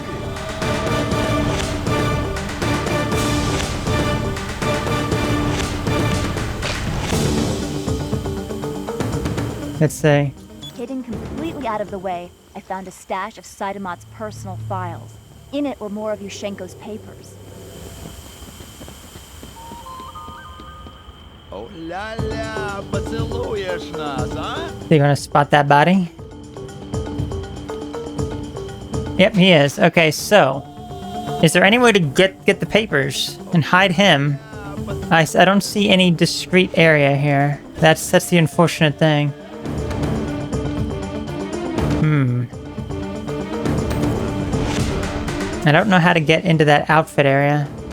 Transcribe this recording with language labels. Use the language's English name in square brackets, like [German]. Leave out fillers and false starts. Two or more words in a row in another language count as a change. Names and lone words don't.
[English] Let's see. Hidden completely out of the way, I found a stash of Saydahmat's personal files. In it were more of Yushchenko's papers. Oh la la, [Russian] поцелуешь нас, а? [English] You gonna spot that body? Yep, he is. Okay, so is there any way to get the papers and hide him? I don't see any discrete area here. That's the unfortunate thing. I don't know how to get into that outfit area.